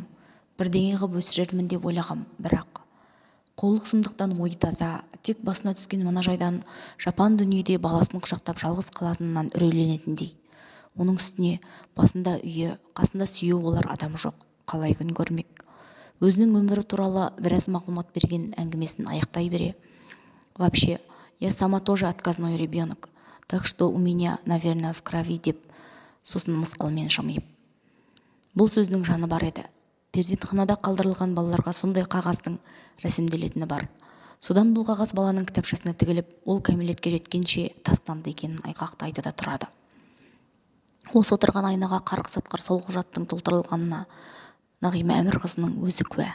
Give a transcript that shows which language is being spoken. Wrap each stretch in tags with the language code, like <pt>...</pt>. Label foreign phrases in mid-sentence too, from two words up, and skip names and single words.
<kk>Бірдеңе қып өсірермін деп ойлағам, бірақ қолық сұмдықтан ойы таза, тек басына түскен мына жайдан жапан дүниеде баласын құшақтап жалғыз қалатынынан үрейленетіндей. Оның үстіне басында үйі, қасында сүйеу болар адам жоқ. Қалай күн көрмек? Өзінің өмірі туралы біраз мағлұмат берген әңгімесін аяқтай бере.</kk> <ru>Вообще, я сама тоже отказной ребенок, так что у меня, наверное, в крови</ru> <kk>деп, сосын мысқылмен жымиып. бұл сөздің жаны бар еді. Перзентханада қалдырылған балаларға сондай қағаздың рәсімделетіні бар. Содан бұл қағаз баланың кітапшасына тігіліп, ол кәмелетке жеткенше тастанды екенін айғақтайды да тұрады. Осы отырған айнаға қарғыс атқыр сол құжаттың толтырылғанына Нағима Әмірқызының өзі куә.</kk>